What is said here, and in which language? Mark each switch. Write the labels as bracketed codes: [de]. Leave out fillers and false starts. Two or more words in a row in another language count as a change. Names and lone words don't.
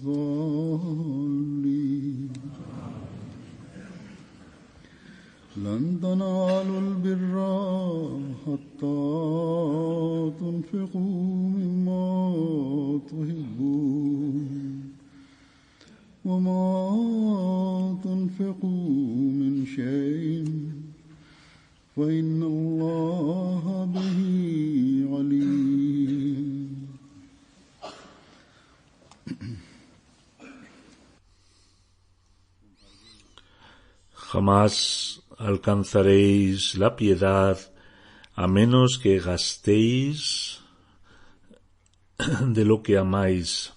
[ar] الضالين لن تنالوا البر حتى تنفقوا مما تحبون وما تنفقوا من شيء فإن الله به عليم. [es] Jamás alcanzaréis la piedad a menos que gastéis de lo que amáis.